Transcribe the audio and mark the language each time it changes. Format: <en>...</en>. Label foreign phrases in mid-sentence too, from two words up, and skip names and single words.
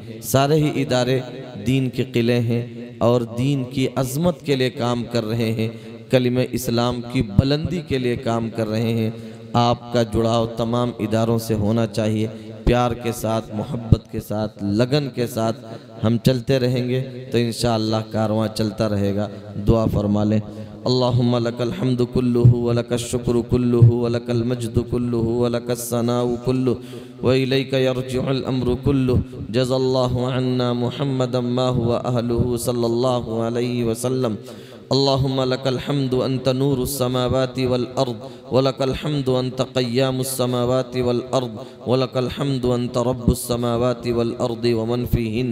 <hi>सारे ही इदारे दीन के किले हैं और दीन की अज़मत के लिए काम कर रहे हैं, कलिमे इस्लाम की बुलंदी के लिए काम कर रहे हैं। आपका जुड़ाव तमाम इदारों से होना चाहिए। प्यार के साथ, मोहब्बत के साथ, लगन के साथ हम चलते रहेंगे तो इंशाअल्लाह कारवां चलता रहेगा। दुआ फरमा लें।</hi> <ar>اللهم لك الحمد كله ولك الشكر كله ولك المجد كله ولك الثناء كله وإليك يرجع الأمر كله. جزى الله عنا محمدا ما هو أهله صلى الله عليه وسلم. اللهم لك الحمد أنت نور السماوات والأرض ولك الحمد أنت قيام السماوات والأرض ولك الحمد أنت رب السماوات والأرض ومن فيهن.</ar>